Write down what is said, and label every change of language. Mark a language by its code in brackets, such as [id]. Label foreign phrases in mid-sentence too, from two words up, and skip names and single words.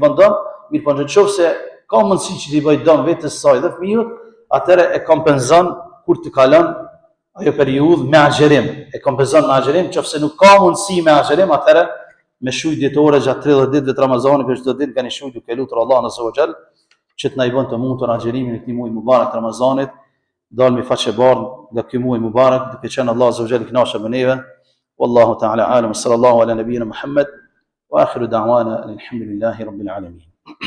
[sq] bën dëm, mirë po nëse ka mundësi që t'i bëj dëm vetes saj dhe fëmijët, atëherë e kompenzon kur të kalon ajo periudhë me agjerim, e kompenzon me agjerim, nëse nuk ka mundësi me agjerim, atëherë me shujt ditore gjatë 30 ditëve të Ramazanit, për çdo ditë kanë shujt duke lutur Allahun [ar] azza wa xal [sq] që të na i bën të mundur agjerimin e këtij muaji mubarak të Ramazanit, dalmi faqe bardh nga ky muaj mubarak, duke qenë Allah [ar] azza wa xal [sq] i kënaqur me neve. [ar] والله تعالى أعلم صلى الله على نبينا محمد وآخر دعوانا الحمد لله رب العالمين.